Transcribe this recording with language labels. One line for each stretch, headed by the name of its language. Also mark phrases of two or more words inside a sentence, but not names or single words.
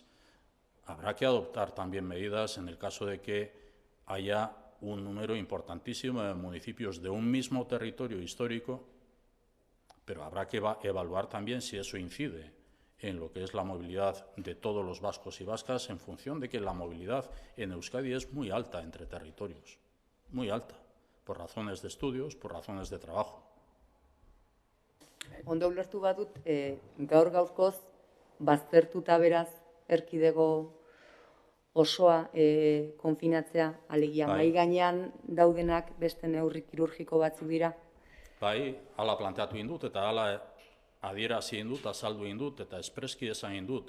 Spanish: Habrá que adoptar también medidas en el caso de que haya un número importantísimo de municipios de un mismo territorio histórico, pero habrá que evaluar también si eso incide en lo que es la movilidad de todos los vascos y vascas, en función de que la movilidad en Euskadi es muy alta entre territorios, muy alta, por razones de estudios, por razones de trabajo.
Basque: Ondo ulertu badut, gaur gaurkoz, baztertuta beraz, erkidego osoa konfinatzea, alegia mahai gainean daudenak beste neurri kirurgiko batzuk dira. Bai, hala planteatu indut eta hala adierazi indut, azaldu indut eta espreski esan indut.